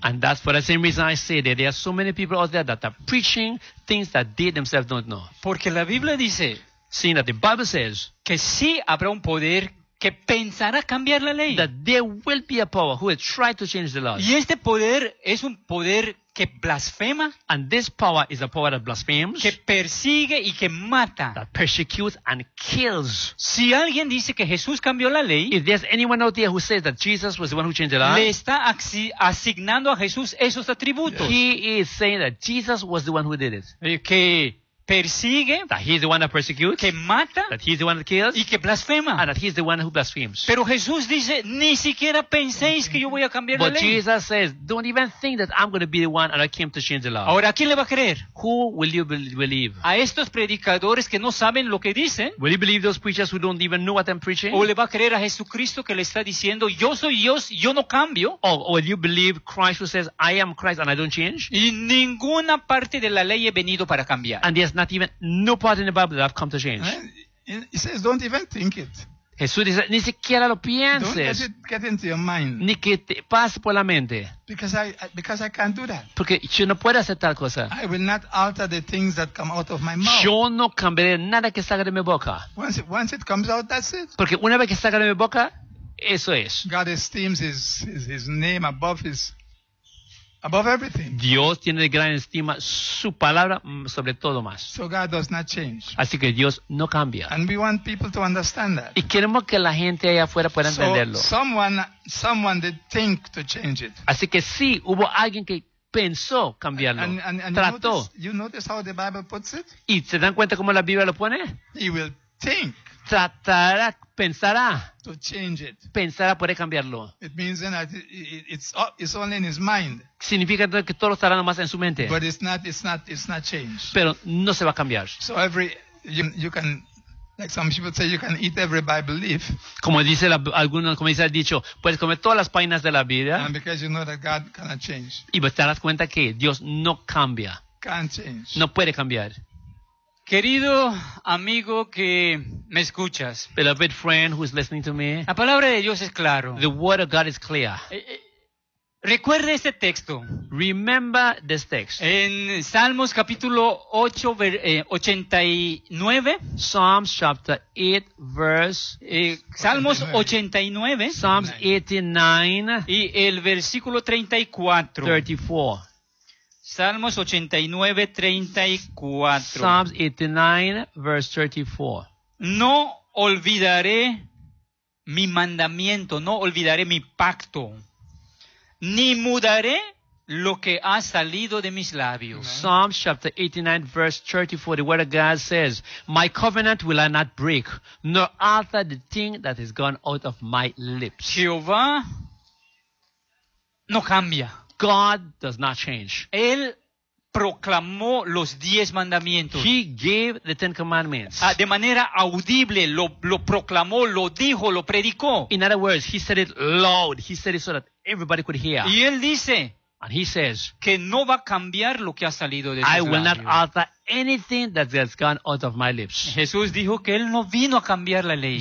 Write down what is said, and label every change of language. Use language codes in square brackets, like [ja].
[en] And that's for the same reason I say that there are so many people out there that are preaching things that they themselves don't know. [es] Porque la Biblia dice, [en] seeing that the Bible says, [es] que sí habrá un poder que pensará cambiar la ley. [en] That there will be a power who will try to change the law. [es] Y este poder es un poder que blasfema. [en] And this power is a power that blasphemes. [es] Que persigue y que mata. [en] That persecutes and kills. [es] Si alguien dice que Jesús cambió la ley, [en] if there's anyone out there who says that Jesus was the one who changed the law, [es] le está asignando a Jesús esos atributos. [en] He is saying that Jesus was the one who did it. [es] Que persigue, [en] that he's the one that persecutes, [es] que mata, [en] that he's the one that kills, [es] y que blasfema, [en] and that he's the one who blasphemes. [es] Pero Jesús dice, ni siquiera penséis que yo voy a cambiar [en] but [es] la ley. [en] But Jesus says, don't even think that I'm going to be the one and I came to change the law. [es] Ahora, ¿a quién le va a creer? [en] Who will you believe? [es] A estos predicadores que no saben lo que dicen. [en] Will you believe those preachers who don't even know what I'm preaching? [es] O le va a creer a Jesucristo que le está diciendo, yo soy Dios, yo no cambio. [en] Or will you believe Christ who says, I am Christ and I don't change? [es] Y ninguna parte de la ley he venido para cambiar. [en] And there's not even no part in the Bible that I've come to change. He says, don't even think it. [es] Jesús dice, ni siquiera lo pienses. [en] Don't let it get into your mind. [es] Ni que te pase por la mente. [en] Because I can't do that. [es] Porque yo no puedo hacer tal cosa. [en] I will not alter the things that come out of my mouth. [es] Yo no cambiaré nada que salga de mi boca. [en] Once it comes out, that's it. [es] Porque una vez que salga de mi boca, eso es. [en] God esteems his name above his... above everything. [es] Dios tiene de gran estima su palabra sobre todo más. [en] So God does not change. [es] Así que Dios no cambia. [en] And we want people to understand that. [es] Y queremos que la gente allá afuera pueda entenderlo. [en] So someone did think to change it. [es] Así que sí, hubo alguien que pensó cambiarlo. [en] And [es] trató. [en] You notice how the Bible puts it? [es] ¿Y se dan cuenta cómo la Biblia lo pone? [en] He will think. [es] Tratará, pensará. [en] To change it. [es] Pensará poder cambiarlo. [en] It means then that it's only in his mind. [es] Significa que todo estará nomás en su mente. [en] But it's not changed. [es] Pero no se va a cambiar. [en] So you can like some people say you can eat every Bible leaf. [es] Como dice el dicho, puedes comer todas las páginas de la Biblia. [en] And because you know that God cannot change. [es] Y te darás cuenta que Dios no cambia. [en] Can't change. [es] No puede cambiar. Querido amigo que me escuchas, [en] beloved friend who is listening to me, [es] la palabra de Dios es claro. [en] The word of God is clear. [es] Recuerde este texto. [en] Remember this text. [es] En Salmos capítulo 8, 89. [en] Psalms chapter 8, verse. [es] Salmos 89. [en] Psalms 89. [es] Y el versículo 34. 34. Salmos 89, 34. [en] Psalms 89, verse 34. [es] No olvidaré mi mandamiento, no olvidaré mi pacto, ni mudaré lo que ha salido de mis labios. [en] Okay. Psalms chapter 89, verse 34, the word of God says, my covenant will I not break, nor alter the thing that has gone out of my lips. [es] Jehová no cambia. [en] God does not change. [es] Él proclamó los 10 mandamientos. [en] He gave the 10 commandments. [es] De manera audible, lo proclamó, lo dijo, lo predicó. [en] In other words, he said it loud. He said it so that everybody could hear. [es] Y él dice, [en] and he says, [es] que no va a cambiar lo que ha salido de sus [en] labios. I will not alter anything that has gone out of my lips. [es] Jesús dijo que él no vino a cambiar la ley.